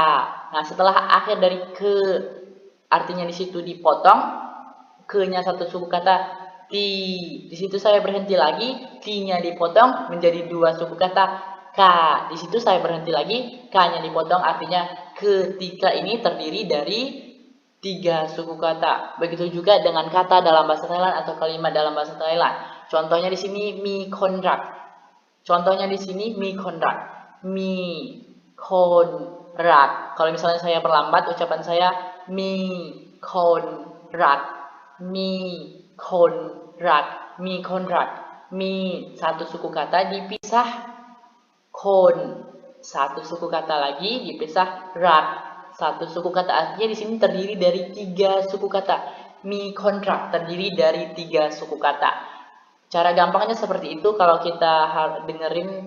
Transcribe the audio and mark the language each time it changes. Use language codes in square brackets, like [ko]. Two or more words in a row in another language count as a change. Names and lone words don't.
[id] Nah setelah akhir dari ke, artinya di situ dipotong, ke-nya satu suku kata, di situ saya berhenti lagi, ti-nya dipotong menjadi dua suku kata, ka. Di situ saya berhenti lagi, ka-nya dipotong, artinya ketika ini terdiri dari tiga suku kata. Begitu juga dengan kata dalam bahasa Thailand atau kalimat dalam bahasa Thailand. Contohnya di sini [th] mi kontrak. [id] Contohnya di sini [th] mi konrak. Mi konrak. [id] Kalau misalnya saya perlambat ucapan saya [th] mi konrak. Mi konrak. Mi konrak. [id] Mi satu suku kata dipisah kon satu suku kata lagi dipisah rak satu suku kata. Artinya di sini terdiri dari 3 suku kata. [th] Mi kontrak [id] terdiri dari 3 suku kata. Cara gampangnya seperti itu kalau kita dengerin.